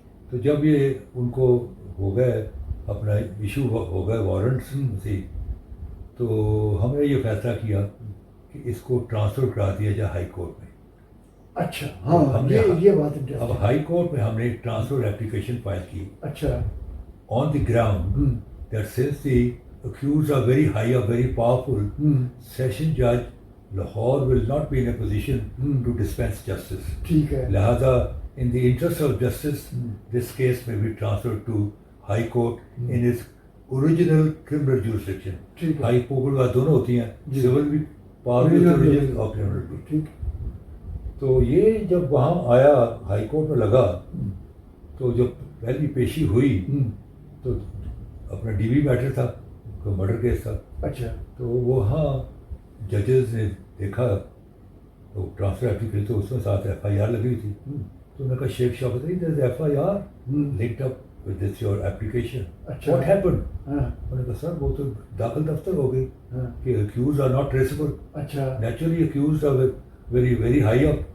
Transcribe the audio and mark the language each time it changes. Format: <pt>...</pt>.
<ur>تو جب یہ ان کو ہو گئے اپنا ایشو ہو گئے وارنٹس سے, تو ہم نے یہ فیصلہ کیا کہ اس کو ٹرانسفر کرا دیا جائے ہائی کورٹ میں. اچھا. ہاں, یہ بات اب ہائی کورٹ میں ہم نے ایک ٹرانسفر اپلیکیشن فائل کی. اچھا.</ur> <en>On the ground that since the accused are very high or very powerful, session judge Lahore will not be in a position to dispense justice.</en> <ur>ٹھیک ہے. لہذا</ur> <en>in the interest of justice, this case may be transferred to High Court in its original criminal jurisdiction.</en> <ur>High Court کا دونوں ہوتی ہیں, civil بھی power بھی original اور criminal بھی. ٹھیک. تو یہ جب وہاں آیا ہائی کورٹ میں لگا, تو جب پہلی پیشی ہوئی تو اپنا DB میٹر تھا, کوئی مرڈر کیس تھا. اچھا. تو وہاں ججز نے دیکھا تو ٹرانسفر ایپلیکیشن, تو اس میں ساتھ FIR لگی تھی. تو انہوں نے کہا</ur> <en>Sheikh Shaukat Ali there is FIR linked up with this your application. What happened?</en> <ur>انہوں نے کہا سر وہ تو داخل دفتر ہو گئی کہ</ur> <en>accused are not traceable. Naturally accused are very very high up.</en>